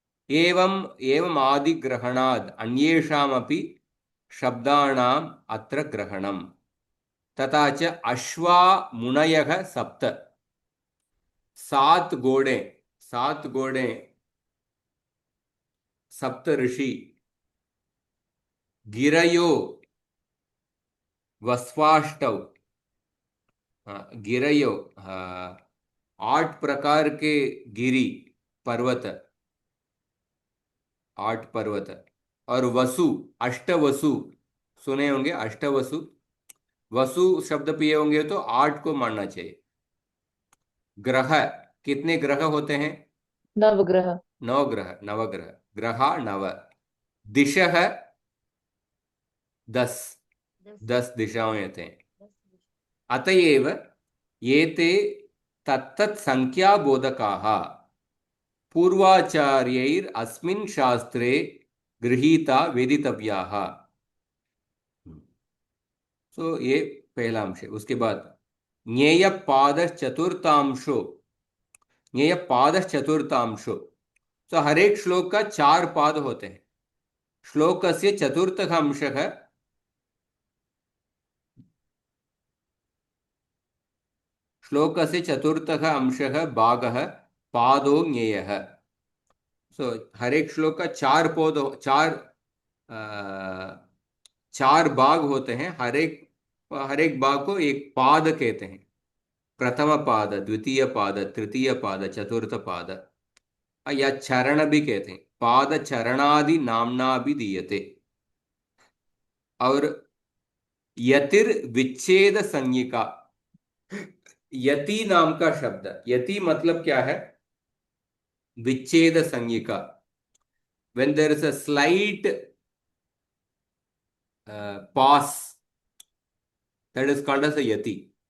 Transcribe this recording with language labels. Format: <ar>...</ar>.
<sa>एवं एवं आदिग्रहणाद् अन्येषामपि शब्दानाम् अत्र ग्रहणम्। तथा च अश्वा मुनयः सप्त,</sa> <hi>सात घोड़े, सात घोड़े,</hi> <sa>सप्त ऋषि। गिरयो वस्वाष्टौ,</sa> <hi>हाँ, गिरयो, हाँ, 8 प्रकार के गिरी, पर्वत, 8 पर्वत। और वसु, अष्टवसु, सुने होंगे अष्टवसु। वसु शब्द पिए होंगे तो 8 को मानना चाहिए। ग्रह, कितने ग्रह होते हैं? नवग्रह। 9 ग्रह, नवग्रह। ग्रहा नव। दिशः 10, 10 10 दिशाएं होते हैं। 10</hi> <sa>अतएव एते तत्तत् संख्याबोधकाः पूर्वाचार्यैर् अस्मिन् शास्त्रे गृहीता वेदितव्याः।</sa> <hi>सो ये पहला अंश है। उसके बाद</hi> <sa>ज्ञेय पाद चतुर्थांशो, ज्ञेय पाद चतुर्थांशो।</sa> <hi>तो हर एक श्लोक का 4 पाद होते हैं। श्लोक से चतुर्थ अंश है, श्लोक से चतुर्थ अंश</hi> <sa>भाग पादो ज्ञेय।</sa> <hi>सो हर एक श्लोक का 4 पद, अ, 4 भाग होते हैं। हर एक भाग को एक पाद कहते हैं। प्रथम पाद, द्वितीय पाद, तृतीय पाद, चतुर्थ पाद, या चरण भी कहते हैं।</hi> <sa>पाद चरणादि नामना भी दीयते।</sa> <hi>और</hi> <sa>यतिर विच्छेद संज्ञिका,</sa> <hi>यति नाम का शब्द, यति मतलब क्या है?</hi> <sa>विच्छेद संज्ञिका।</sa> <en>when there is a slight pause, that is called as a yati.</en>